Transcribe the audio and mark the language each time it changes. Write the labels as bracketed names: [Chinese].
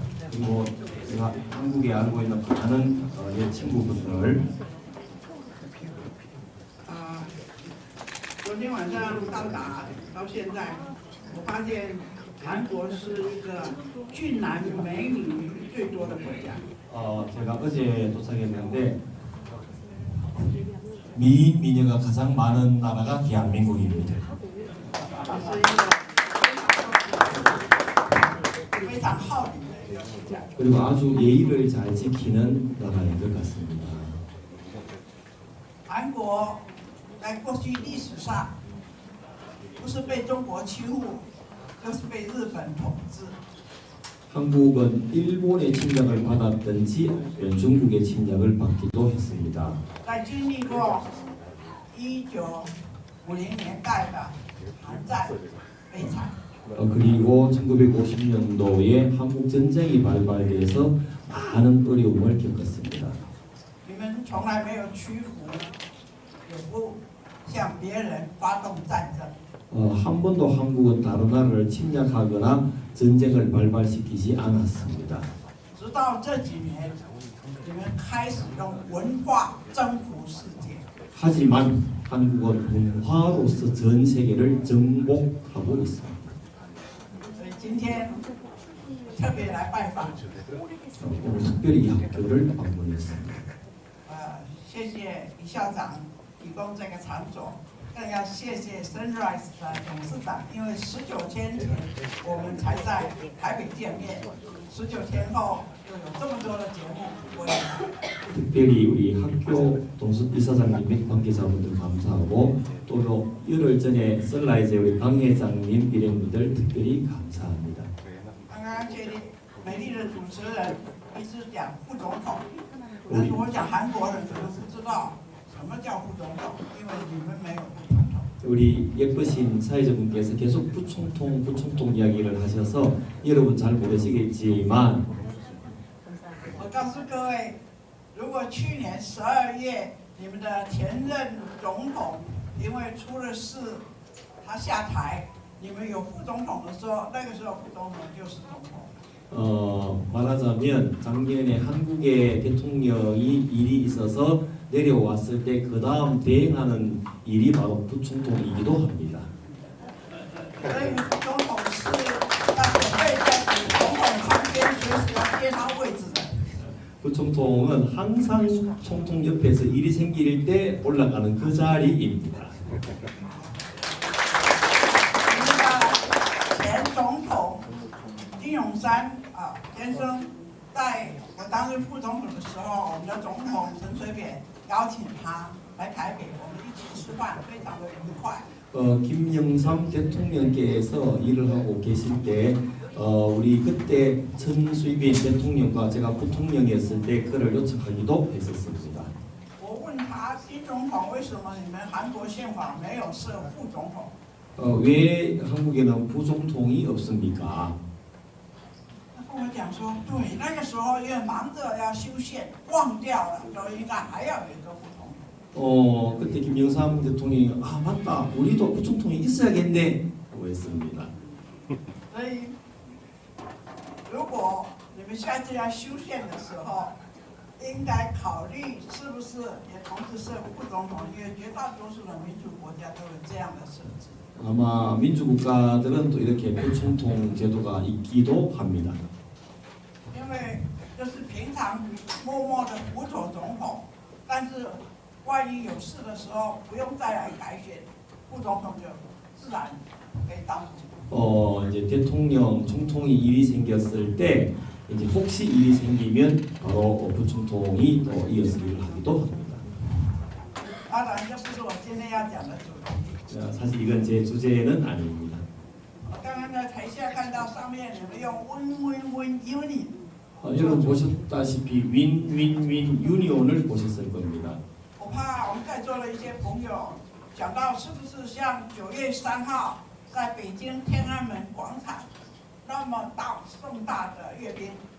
[Korean] 그리고 제가 한국에 알고 있는 많은 옛 친구분들. [Chinese] 昨天晚上到达到现在，我发现韩国是一个俊男美女最多的国家。 [Korean] 제가 어제 도착했는데 미인 미녀가 가장 많은 나라가 대한민국입니다. [Chinese] 非常好礼的一个国家。 [Korean] 그리고 아주 예의를 잘 지키는 나라인 것 같습니다. [Chinese] 韩国在过去历史上，不是被中国欺负，就是被日本统治。 [Korean] 한국은 일본의 침략을 받았든지 중국의 침략을 받기도 했습니다. [Chinese] 在经历过1950年代的韩战悲惨， [Korean] 그리고 1950년도에 한국 전쟁이 발발돼서 많은 어려움을 겪었습니다. [Chinese] 你们从来没有屈服，也不向别人发动战争。 [Korean] 한 번도 한국은 다른 나라를 침략하거나 전쟁을 발발시키지 않았습니다. [Chinese] 直到这几年，你们开始用文化征服世界。 [Korean] 하지만 한국은 문화로서 전 세계를 정복하고 있습니다. [Chinese] 所以今天特别来拜访， [Korean] 오늘 특별히 이 학교를 방문했습니다. [Chinese] 谢谢李校长提供这个场所，更要谢谢 Sunrise 的董事长，因为19天前我们才在台北见面，19天后又有这么多的节目，我也 [Korean] 특별히 우리 학교 이사장님 및 관계자분들 감사하고 또 열흘 전에 선라이즈 우리 강 회장님 일행분들 특별히 감사합니다. [Chinese] 刚刚这里美丽的主持人一直讲副总统，但是我讲韩国人可能不知道什么叫副总统，因为你们没有副总统。 [Korean] 우리 예쁘신 사회자분께서 계속 부총통 이야기를 하셔서 여러분 잘 모르시겠지만 [Chinese] 我告诉各位，如果去年12月你们的前任总统因为出了事，他下台，你们有副总统的时候，那个时候副总统就是总统。 [Korean] 말하자면 작년에 한국의 대통령이 일이 있어서 내려왔을 때 그 다음 대행하는 일이 바로 부총통이기도 합니다. [Chinese] 所以副总统是要准备在总统旁边，随时要接他位置的。 [Korean] 부총통은 항상 총통 옆에서 일이 생길 때 올라가는 그 자리입니다. [Chinese] 你们的前总统金永山先生，在我担任副总统的时候，我们的总统陈水扁邀请他来台北，我们一起吃饭，非常的愉快。 [Korean] 김영삼 대통령께서 일을 하고 계실 때 우리 그때陈水扁 대통령과 제가 부통령이었을 때 그를 요청하기도 했었습니다. [Chinese] 我问他，金总统为什么你们韩国宪法没有设副总统？ [Korean] 왜 한국에는 부총통이 없습니까? [Chinese] 他跟我讲说，对，那个时候因为忙着要修宪，忘掉了，所以应该还要有一个副总统。 [Korean] 그때 김영삼 대통령이 맞다 우리도 부총통이 있어야겠네 라고 했습니다. [Chinese] 所以，如果你们下次要修宪的时候，应该考虑是不是也同时设副总统，因为绝大多数的民主国家都有这样的设置。 [Korean] 아마 민주국가들은 또 이렇게 부총통 제도가 있기도 합니다. [Chinese] 因为就是平常默默的辅佐总统，但是万一有事的时候不用再来改选，副总统就自然可以当主。 [Korean] 이제 대통령 총통이 일이 생겼을 때 이제 혹시 일이 생기면 바로 부총통이 또 이어서 일을 하기도 합니다. [Chinese] 当然，这不是我今天要讲的主题。 [Korean] 사실 이건 제 주제는 아닙니다. [Chinese] 我刚刚在台下看到到上面你们用 [English] win-win-win union。 [Korean] 여러분 보셨다시피 윈윈윈 유니온을 보셨을 겁니다. [Chinese] 我怕我们在座的一些朋友想到是不是像9月3号在北京天安门广场那么盛大的阅兵？